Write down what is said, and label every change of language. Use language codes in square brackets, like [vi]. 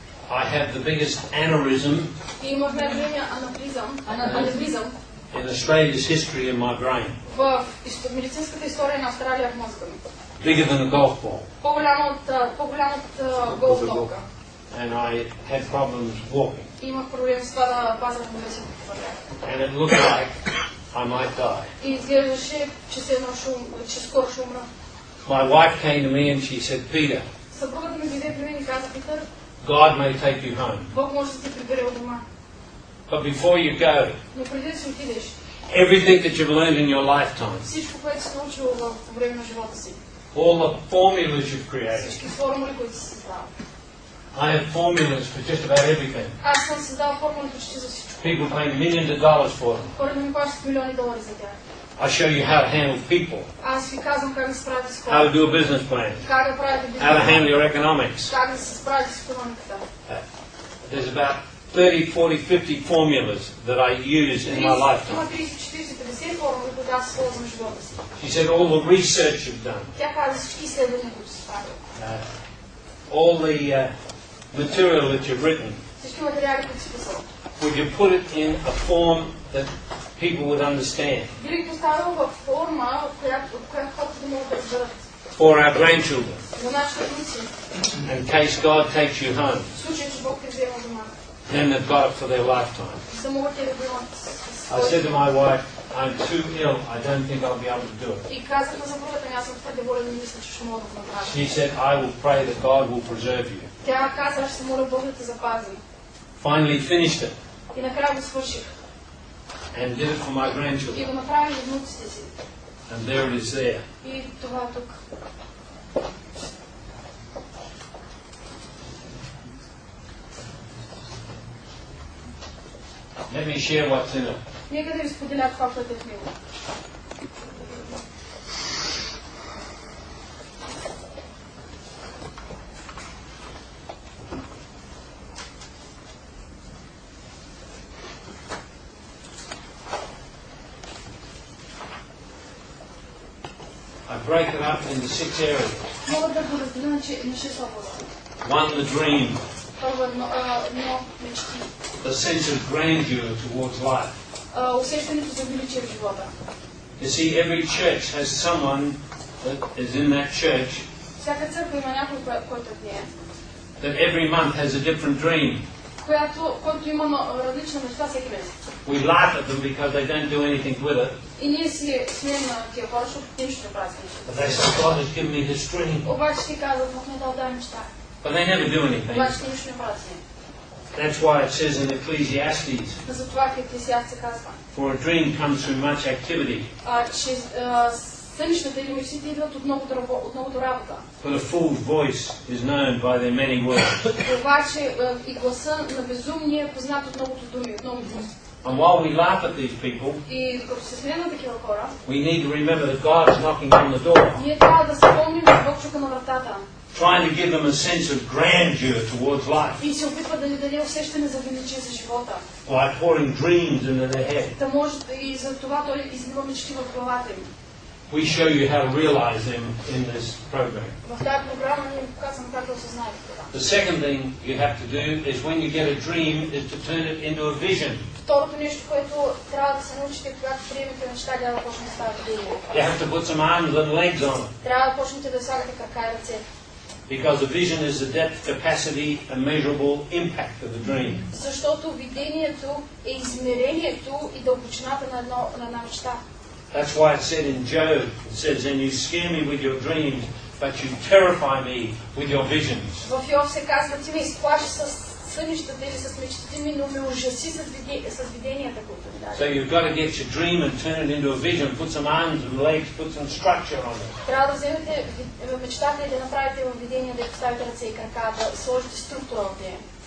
[en] I had the biggest aneurysm [bg] И имах най-големия аневризъм [en] in Australia's history in my brain. [bg] в медицинската история на Австралия в мозъка ми. [en] Bigger than a golf ball. [bg] По-голяма от голф топка. [en] And I had problems walking. [bg] И имах проблем с това да пазя равновесието в вървя. [en] And it looked like I might die. [bg] И изглеждаше, че скоро ще умра. [en] My wife came to me and she said, Peter, [bg] Съпругата ми дойде при мен и каза: Питър, [en] God may take you home. [bg] Бог може да ти прибере от дома. [en] But before you go, [bg] Но преди да си отидеш, [en] everything that you've learned in your lifetime, [bg] всичко, което си научил по време на живота си, [en] all the formulas you've created, [bg] всички формули, които си създал. [en] I have formulas for just about everything. [bg] Аз съм създал формули почти за всичко. [en] People pay millions of dollars for them. [bg] Хората ми плащат милиони долари за тях. [en] I show you how to handle people, [bg] Аз ви казвам как да се справите с [en] how to [bg] хората, [en] do a business plan, [bg] как да правите [en] how to [bg] бизнес, [en] handle your economics. [bg] как да се справите с икономиката. [en] There's about 30, 40, 50 formulas that I use in my lifetime. [bg] Има 30, 40, 50 формули, които аз използвам в живота си. [en] She said all the research you've done, [bg] Тя каза всички изследвания, които си правил. [en] all the material that you've written, [bg] Всички материали, които си писал. [en] would you put it in a form that people would understand [bg] Би ги поставил във форма, от която хората да могат да разберат. [en] for our grandchildren, [bg] За нашите внуци, [en] in case God takes you home, [bg] в случай, че Бог те взема дома, [en] then they've got it for their lifetime. [bg] за да могат те да го имат. [en] I said to my wife, I'm too ill, I don't think I'll be able to do it. [bg] И казах на съпругата ми: аз съм твърде болен и мисля, че ще мога да го направя. [en] She said, I will pray that God will preserve you. [bg] Тя каза: ще се моля Бог да те запази. [en] Finally finished it [bg] И накрая го свърших. [en] and did it for my [bg] И [en] grandchildren. [bg] го направих за внуците си. [en] And there it is there. [bg] И това е тук. [en] Let me share what's in it. [bg] Нека да ви споделя това, което е в него. [en] I break it up into 6 areas. [bg] Мога да го разделя на 6 области. [en] One, the dream, [bg] Първо едно мечти. [en] the sense of grandeur towards life. [bg] Усещането за величие в живота. [en] You see, every church has someone that is in that church [bg] Всяка църква има някой, който е в нея, [en] that every month has a different dream. [bg] който има различна мечта всеки месец. [en] We laugh at them because they don't do anything with it. [bg] И ние си смеем на тия хора, защото те нищо не правят с нещата. [en] But they say, God has given me this dream. [bg] Обаче ти казват: Бог ми е дал тази мечта. [en] But they never do anything. [bg] Обаче те нищо не правят с нея. [en] That's why it says in Ecclesiastes, [bg] Затова в Еклесиаст се казва, [en] for a dream comes through much activity, [bg] че сънищата или мечтите идват от многото работа. [en] but a fool's voice is known by their many words. [bg] Обаче и гласа на безумния е познат от многото думи, от многото думи. [en] And while we laugh at these people, [bg] И докато се смеем на такива хора, [en] we need to remember that God is knocking on the door, [bg] ние трябва да се помним, че Бог чука на вратата [en] trying to give them a sense of grandeur towards life [bg] и се опитва да ни даде усещане за величие за живота. [en] by pouring dreams into their head. [bg] Да може и за това той излива мечти в главата им. [en] We show you how to realize them in this program. [bg] В тази програма ние показваме как да осъзнаете това. [en] The second thing you have to do is when you get a dream is to turn it into a vision. [bg] Второто нещо, което трябва да се научите, когато приемете мечта, да почне да става видение. [en] You have to put some arms and legs on it. [bg] Трябва да почнете да слагате крака и ръце. [en] Because a vision is the depth, capacity and measurable impact of the dream. [bg] Защото видението е измерението и дълбочината на една мечта. [en] That's why it said in Job, it says, and you scare me with your dreams, but you terrify me with your visions. [bg] В Йов се казва: ти ме изплаши с сънищата или с мечтите ми, но ме ужаси с виденията, които ми даде. [en] So you've got to get your dream and turn it into a vision, put some arms and legs, put some structure on it. [bg] Трябва да вземете мечтата и да направите във видение, да поставите ръце и крака, да сложите структура в нея.